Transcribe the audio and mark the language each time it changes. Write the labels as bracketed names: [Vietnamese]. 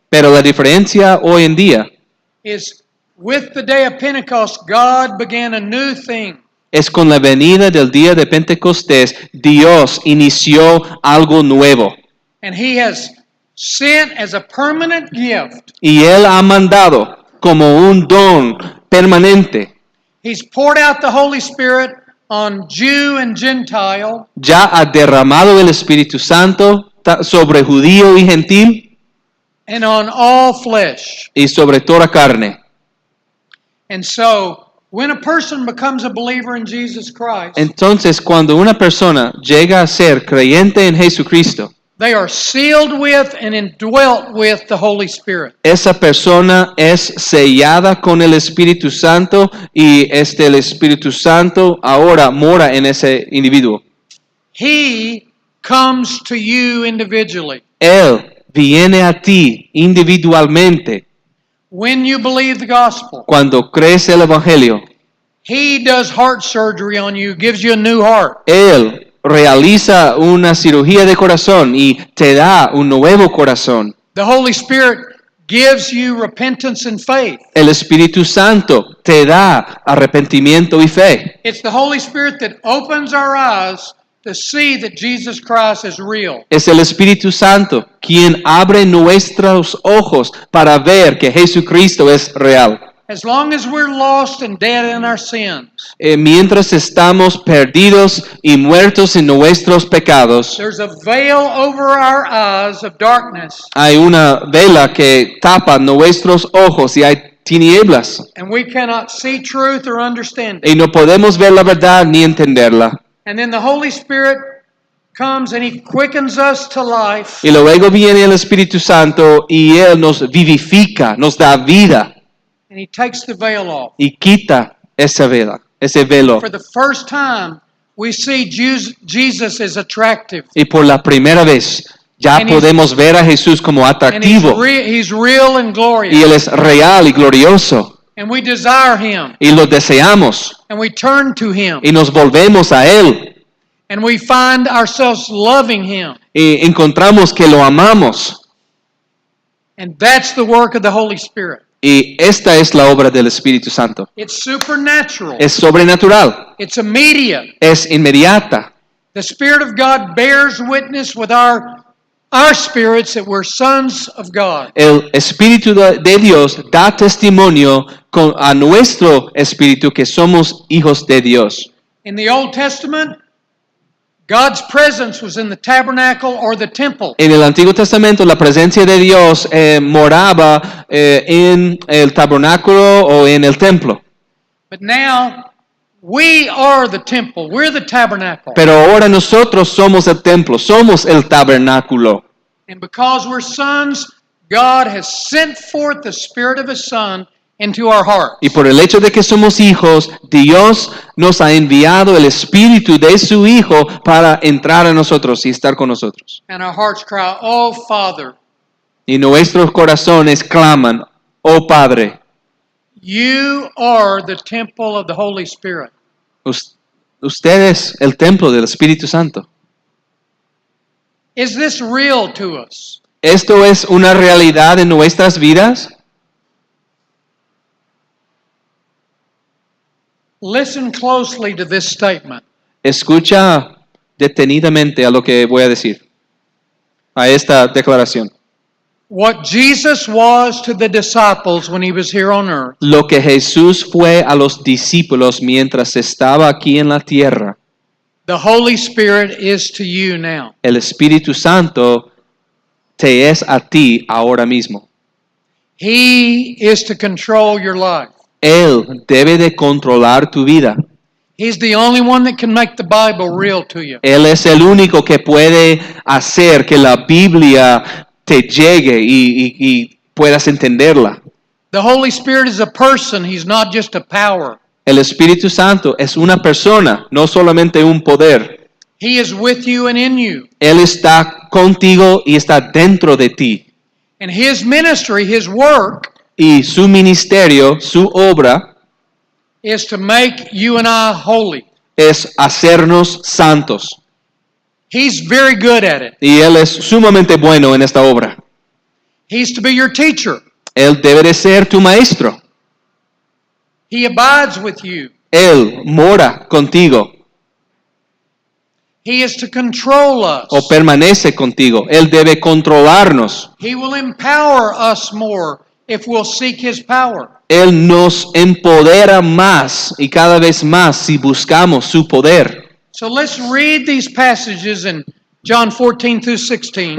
[Spanish] pero la diferencia hoy en día [English] is with the day of Pentecost, God began a new thing. [Spanish] es con la venida del día de Pentecostés, Dios inició algo nuevo. [English] And He has sent as a permanent gift. [Spanish] Y Él ha mandado como un don permanente. [English] He's poured out the Holy Spirit on Jew and Gentile, [Spanish] Ya ha derramado el Espíritu Santo sobre judío y gentil [English] and on all flesh. [Spanish] y sobre toda carne. [English] And so, when a person becomes a believer in Jesus Christ, [Spanish] Entonces, cuando una persona llega a ser creyente en Jesucristo, [English] they are sealed with and indwelt with the Holy Spirit. [Spanish] esa persona es sellada con el Espíritu Santo y el Espíritu Santo ahora mora en ese individuo. [English] He comes to you individually. [Spanish] Él viene a ti individualmente [English] When you believe the gospel, [Spanish] cuando crees el Evangelio. [English] He does heart surgery on you, gives you a new heart. [Spanish] Él realiza una cirugía de corazón y te da un nuevo corazón. [English] The Holy Spirit gives you repentance and faith. [Spanish] El Espíritu Santo te da arrepentimiento y fe. [English] It's the Holy Spirit that opens our eyes to see that Jesus Christ is real. [Spanish] Es el Espíritu Santo quien abre nuestros ojos para ver que Jesucristo es real. [English] As long as we're lost and dead in our sins, [Spanish] Mientras estamos perdidos y muertos en nuestros pecados, [English] there's a veil over our eyes of darkness, [Spanish] hay una vela que tapa nuestros ojos y hay tinieblas. [English] and we cannot see truth or understand it. [Spanish] Y no podemos ver la verdad ni entenderla. [English] And then the Holy Spirit comes and He quickens us to life. [Spanish] Y luego viene el Espíritu Santo y Él nos vivifica, nos da vida [English] And He takes the veil off. [Spanish] y quita esa vela, ese velo. [English] For the first time, we see Jesus as attractive. [Spanish] Y por la primera vez ya [English] And he's- [Spanish] podemos ver a Jesús como [English] And [Spanish] atractivo. [English] He's real and [Spanish] Y [English] glorious. [Spanish] Él es real y glorioso. [English] And we desire Him. [Spanish] Y lo deseamos. [English] And we turn to Him. [Spanish] Y nos volvemos a Él. [English] And we find ourselves loving Him. [Spanish] Y encontramos que lo amamos. [English] And that's the work of the Holy Spirit. [Spanish] Y esta es la obra del Espíritu Santo. [English] It's supernatural. [Spanish] Es sobrenatural. [English] It's immediate. [Spanish] Es inmediata. [English] The Spirit of God bears witness with our spirits that we're sons of God. [Spanish] El Espíritu de Dios da testimonio a nuestro espíritu que somos hijos de Dios. [English] In the Old Testament, God's presence was in the tabernacle or the temple. [Spanish] En el Antiguo Testamento la presencia de Dios moraba en el tabernáculo o en el templo. [English] But now, we are the temple. We're the tabernacle. [Spanish] Pero ahora nosotros somos el templo, somos el tabernáculo. [English] And because we're sons, God has sent forth the Spirit of His Son into our heart. [Spanish] Y por el hecho de que somos hijos, Dios nos ha enviado el Espíritu de su Hijo para entrar a nosotros y estar con nosotros. [English] And our hearts cry, "Oh, Father." [Spanish] Y nuestros corazones claman, oh Padre. [English] You are the temple of the Holy Spirit. [Spanish] Usted es el templo del Espíritu Santo. [English] Is this real to us? [Spanish] ¿Esto es una realidad en nuestras vidas? [English] Listen closely to this statement. [Spanish] Escucha detenidamente a lo que voy a decir, a esta declaración. [English] What Jesus was to the disciples when he was here on earth, [Spanish] Lo que Jesús fue a los discípulos mientras estaba aquí en la tierra, [English] the Holy Spirit is to you now. [Spanish] el Espíritu Santo te es a ti ahora mismo. [English] He is to control your life. [Spanish] Él debe de controlar tu vida. [English] He's the only one that can make the Bible real to you. [Spanish] Él es el único que puede hacer que la Biblia te llegue y puedas entenderla. [English] The Holy Spirit is a person. He's not just a power. [Spanish] El Espíritu Santo es una persona, no solamente un poder. [English] He is with you and in you. [Spanish] Él está contigo y está dentro de ti. [English] And his ministry, his work, [Spanish] Y su ministerio, su obra, [English] is to make you and I holy. [Spanish] es hacernos santos. [English] He's very good at it. [Spanish] Y Él es sumamente bueno en esta obra. [English] He's to be your teacher. [Spanish] Él debe de ser tu maestro. [English] He abides with you. [Spanish] Él mora contigo [English] He is to control us. [Spanish] o permanece contigo. Él debe controlarnos. [English] He will empower us more if we'll seek his power. [Spanish] Él nos empodera más y cada vez más si buscamos su poder. [English] So let's read these passages in John 14 through 16.